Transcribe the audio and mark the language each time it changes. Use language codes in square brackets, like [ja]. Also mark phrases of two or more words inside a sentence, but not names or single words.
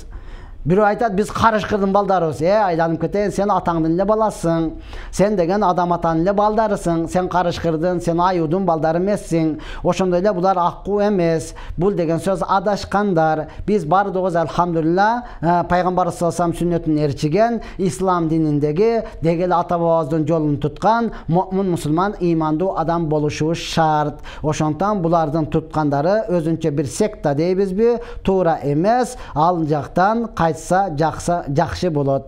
[ky] Бирөө айтат, биз карышкырдын балдарыбыз. Айланып кетейин, сен атаңдын эле баласың. Сен деген адам атанын эле балдарысың. Сен карышкырдын, сен аюудун балдары эмессиң. Ошондой эле булар аккуу эмес. Бул деген сөз адашкандар. Биз бардыгыбыз алхамдулилла Пайгамбар [ar] صلى الله عليه وسلم [ky] сүннөтүн ээрчиген, ислам дининдеги дегеле ата бабабыздын жолун туткан муъмин, мусулман, имандуу адам болушубуз шарт. Ошондон булардын туткандары өзүнчө бир секта дейбизби? Туура эмес. Ал жактан кайтса жакшы болот.